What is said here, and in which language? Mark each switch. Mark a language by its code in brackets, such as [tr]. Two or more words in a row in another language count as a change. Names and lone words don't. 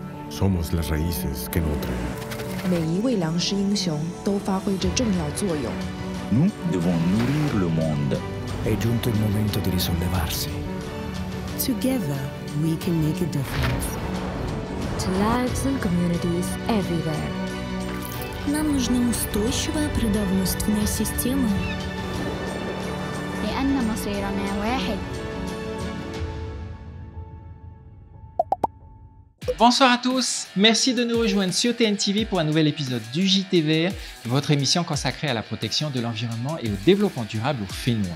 [es] Somos las raíces que nutren. [zh] 每一位粮食英雄都发挥着重要作用。 [fr] Nous devons nourrir le monde. [it] È giunto il momento di risollevarsi. [en] Together, we can make a difference. To lives and communities everywhere. [ru] Нам нужна устойчивая продовольственная система. [ar] لأن مصيرنا واحد. [fr] Bonsoir à tous, merci de nous rejoindre sur TNTV pour un nouvel épisode du JT Vert, votre émission consacrée à la protection de l'environnement et au développement durable au Fénois.